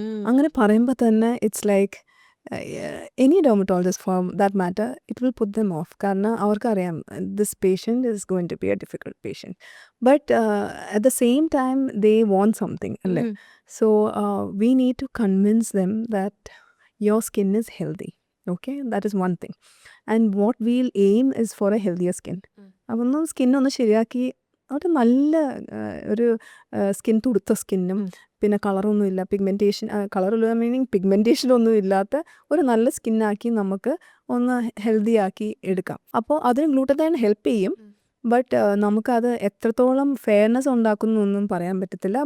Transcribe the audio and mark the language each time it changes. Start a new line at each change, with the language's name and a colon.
Malayalam: അങ്ങനെ പറയുമ്പോൾ തന്നെ
English: It's like any dermatologist for that matter it will put them off.
Malayalam: കാരണം അവർക്കറിയാം
English: This patient is going to be a difficult patient, but at the same time they want something അല്ലേ. So we need to convince them that your skin is healthy. Okay, that is one thing. And what we'll aim is for a healthier skin.
Malayalam: അപ്പം ഒന്ന് സ്കിന്നൊന്ന് ശരിയാക്കി ഒരു നല്ല ഒരു skin, തുടുത്ത സ്കിന്നും പിന്നെ കളറൊന്നും ഇല്ല, പിഗ്മെൻറ്റേഷൻ കളറില്ല മീനിങ് പിഗ്മെൻറ്റേഷനൊന്നും ഇല്ലാത്ത ഒരു നല്ല സ്കിന്നാക്കി നമുക്ക് ഒന്ന് ഹെൽത്തി ആക്കി എടുക്കാം. അപ്പോൾ അതിന് ഗ്ലൂട്ടത്തൈൻ ഹെൽപ്പ് ചെയ്യും. ബട്ട് നമുക്കത് എത്രത്തോളം ഫെയർനെസ് ഉണ്ടാക്കുന്നൊന്നും പറയാൻ പറ്റത്തില്ല.